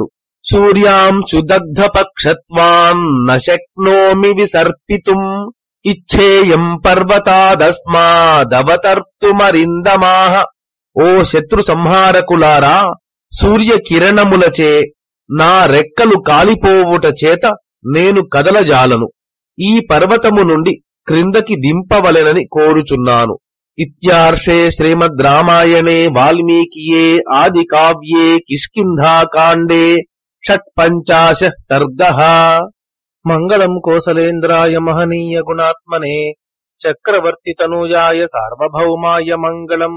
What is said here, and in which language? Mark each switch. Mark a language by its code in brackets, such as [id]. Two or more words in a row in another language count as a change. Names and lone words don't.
[sa] సూర్యాంశు దగ్ధపక్షత్వాన్ న శక్నోమి విసర్పితుం ఇచ్ఛేయం పర్వతాదస్మాదవతర్తుమరిందమాః. [te] ఓ శత్రు సంహారకులారా, సూర్యకిరణములచే నా రెక్కలు కాలిపోవుట చేత నేను కదలజాలను. ఈ పర్వతము నుండి క్రిందకి దింపవలెనని కోరుచున్నాను. [sa] इत्यार्षे श्रीमद् रामायणे वाल्मीकिये आदिकाव्ये किष्किन्धाकाण्डे षट्पञ्चाशः सर्गः। मंगलम् कोसलेन्द्राय महनीय गुणात्मने चक्रवर्तितनूजाय सार्वभौमाय मंगलम्।